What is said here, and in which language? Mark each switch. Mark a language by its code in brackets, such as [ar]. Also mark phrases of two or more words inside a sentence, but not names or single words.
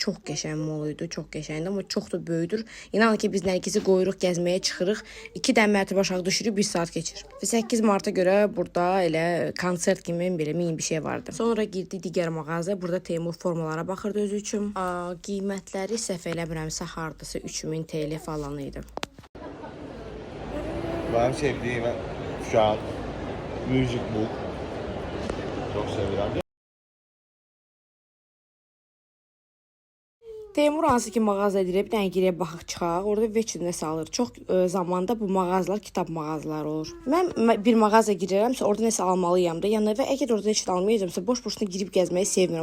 [az] Çox qəşəng mol idi, çox qəşəngdir, amma çox da böyüdür. İnanın ki, biz Nərgizi qoyuruq gəzməyə çıxırıq. 2 dən mərtəbə aşağı düşürük, 1 saat keçir. Və 8 Marta görə burada elə konsert kimi belə mini bir şey vardı. Sonra girdik digər mağaza. Burada Teymur formalara baxırdı özü üçün. Qiymətləri səhv eləmirəmsə hardasa 3000 TL falan idi. [tr] Benim sevdiğim şu an Music Book. Çok seviyorum. [az] Teymur hansı ki mağaza edir, bir dənə giriyə baxıq çıxaq. Orada veçin nəsə alır. Çox zamanda bu mağazalar kitab mağazaları olur. Mən bir mağaza girirəmsə orada nəsə almalıyam da. Yəni və əgər orada heç nə almayacağamsa boş-boşuna girib gəzməyi sevmirəm.